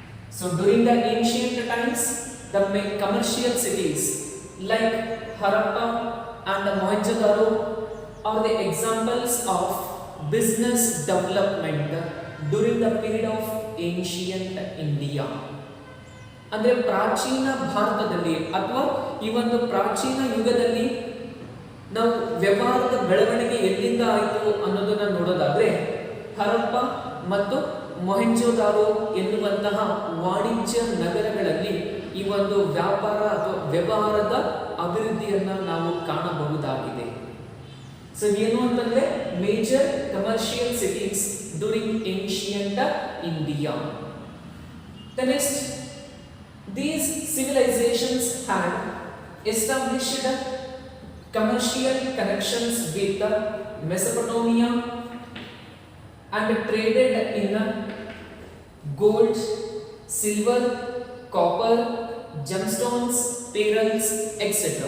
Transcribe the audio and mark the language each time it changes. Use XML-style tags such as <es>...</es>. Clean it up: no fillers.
<en>So during the ancient times, the commercial cities like Harappa and Mohenjo-daro are the examples of business development during the period of ancient India.</en> <kn>ಅಂದರೆ ಪ್ರಾಚೀನ ಭಾರತದಲ್ಲಿ ಅಥವಾ ಈ ಒಂದು ಪ್ರಾಚೀನ ಯುಗದಲ್ಲಿ ನಾವು ವ್ಯವಹಾರದ ಬೆಳವಣಿಗೆ ಎಲ್ಲಿಂದ ಆಯಿತು ಅನ್ನೋದನ್ನ ನೋಡೋದಾದ್ರೆ ಹರಪ್ಪ ಮತ್ತು ಮೊಹೆಂಜೊದಾರೋ ಎನ್ನುವಂತಹ ವಾಣಿಜ್ಯ ನಗರಗಳಲ್ಲಿ ಈ ಒಂದು ವ್ಯಾಪಾರ ಅಥವಾ ವ್ಯವಹಾರದ ಅಭಿವೃದ್ಧಿಯನ್ನ ನಾವು ಕಾಣಬಹುದಾಗಿದೆ.</kn> <en>so</en> <kn>ಏನು ಅಂತಂದ್ರೆ</kn> <en>Major commercial cities during ancient India. The next, these civilizations had established commercial connections with Mesopotamia and traded in gold, silver, copper, gemstones, pearls, etc.</en>